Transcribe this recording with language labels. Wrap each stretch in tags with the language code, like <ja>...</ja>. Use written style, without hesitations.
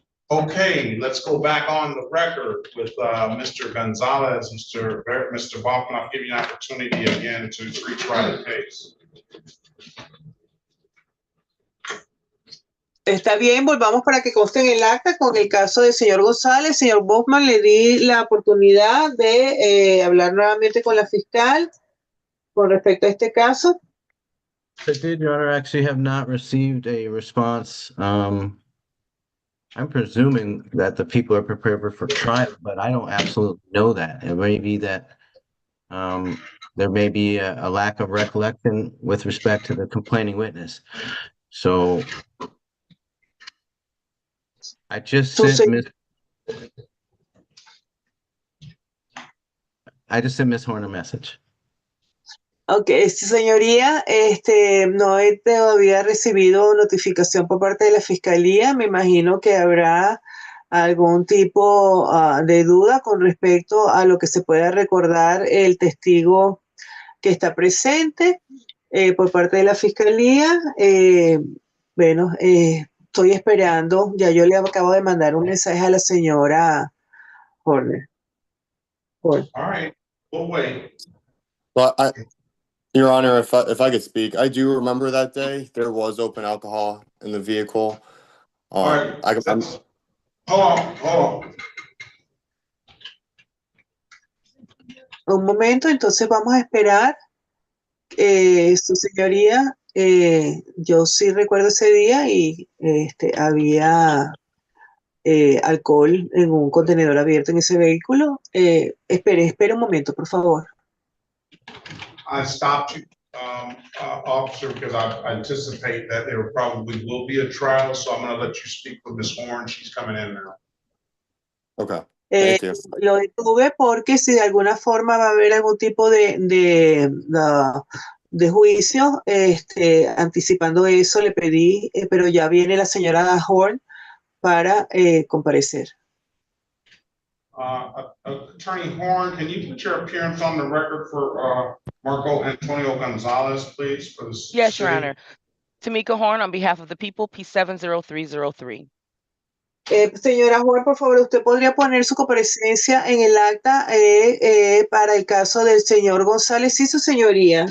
<en>Okay, let's go back on the record with Mr. Gonzalez, Mr. Baughman. I'll give you an opportunity again to retry the case.</en> <es>Está bien, volvamos para que conste en el acta con el caso del señor González. Señor Baughman, le di la oportunidad de hablar nuevamente con la fiscal con respecto a este caso.</es> <en>I did, Your Honor. Actually have not received a response. I'm presuming that the people are prepared for trial, but I don't absolutely know that. It may be that there may be a lack of recollection with respect to the complaining witness. So I just sent Miss Horn a message.</en> <es>Ok, señoría, no he todavía recibido notificación por parte de la fiscalía. Me imagino que habrá algún tipo de duda con respecto a lo que se pueda recordar el testigo que está presente por parte de la fiscalía. Bueno, estoy esperando. Ya yo le acabo de mandar un mensaje a la señora Horner.</es> <en>All right, we'll wait. Well, Your Honor, if I could speak, I do remember that day. There was open alcohol in the vehicle. All right, hold on.</en> <es>Un momento, entonces vamos a esperar. Su señoría, yo sí recuerdo ese día y había alcohol en un contenedor abierto en ese vehículo. Espere un momento, por favor.</es> <en>I stopped you, officer, because I anticipate that there probably will be a trial, so I'm going to let you speak with Ms. Horn. She's coming in now. Okay. Thank you.</en> <es>Lo detuve porque si de alguna forma va a haber algún tipo de juicio, anticipando eso, le pedí, pero ya viene la señora Horn para comparecer.</es> <en>Attorney Horn, can you put your appearance on the record for Marco Antonio Gonzalez, please? For the yes, Your Honor. Tamika Horn on behalf of the people, P70303.</en> <es>Señora Horn, por favor, usted podría poner su comparecencia en el acta para el caso del señor González y su señoría.</es>